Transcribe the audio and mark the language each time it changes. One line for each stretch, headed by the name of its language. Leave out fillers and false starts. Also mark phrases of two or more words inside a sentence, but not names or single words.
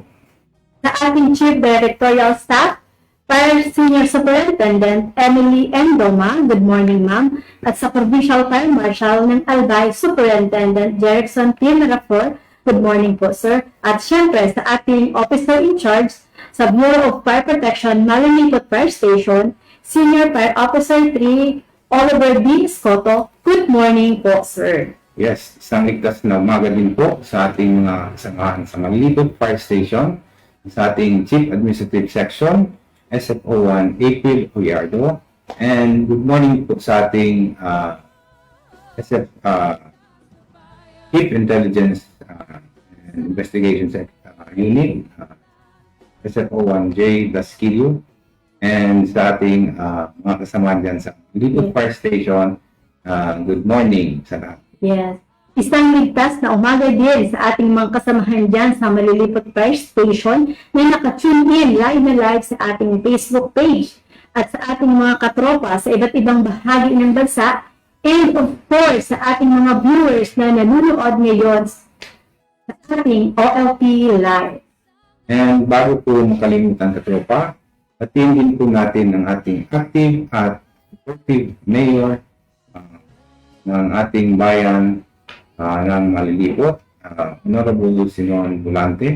Filipino: Sa ating Chief Directorial Staff, Fire Senior Superintendent Emily Endoma,
English: good morning ma'am,
Filipino: at sa Provincial Fire Marshal ng Albay Superintendent Jerickson P. Marafor,
English: good morning
Filipino: po sir. At syempre sa ating Officer in Charge sa Bureau of Fire Protection, Malinipot Fire Station, Senior Fire Officer 3, Oliver D. Escoto,
English: good morning
Filipino: po sir. Yes, isang ligtas na umaga din po sa ating mga kasamahan sa Malinipot Fire Station, sa ating Chief Administrative Section, SFO1 April Oyardo,
English: and good morning
Filipino: po sa ating Chief Intelligence and Investigation Unit, SFO1J Dasquilio, and sa ating mga kasama dyan sa Malilipot Fire Station,
English: good morning
Filipino: sa lahat. Yes. Isang ligtas na umaga din sa ating mga kasamahan dyan sa Malilipot Fire Station na naka-
English: tune in live
Filipino: sa ating Facebook page at sa ating mga katropa sa iba't ibang bahagi ng bansa,
English: and of course
Filipino: sa ating mga viewers na nanonood ngayon sa ating OLP Live. And bago po makalimutan katropa, atin din po natin ang ating active at supportive mayor ng ating bayan ng Malilipot, Honorable Sinon Volante.